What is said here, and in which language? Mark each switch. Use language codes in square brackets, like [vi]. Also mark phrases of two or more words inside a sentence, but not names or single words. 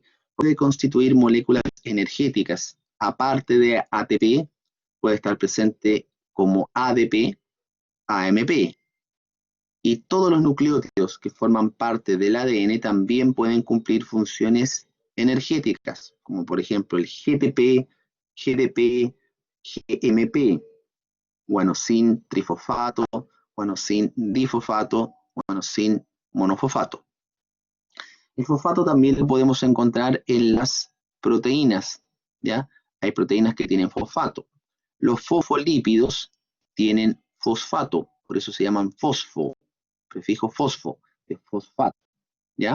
[es] Puede constituir moléculas energéticas. Aparte de ATP, puede estar presente como ADP, AMP. Y todos los nucleótidos que forman parte del ADN también pueden cumplir funciones energéticas, como por ejemplo el GTP, GDP, GMP, guanosin trifosfato, guanosin difosfato, guanosin monofosfato. El fosfato también lo podemos encontrar en las proteínas, ¿ya? Hay proteínas que tienen fosfato. Los fosfolípidos tienen fosfato, por eso se llaman fosfo, prefijo fosfo, de fosfato, ¿ya?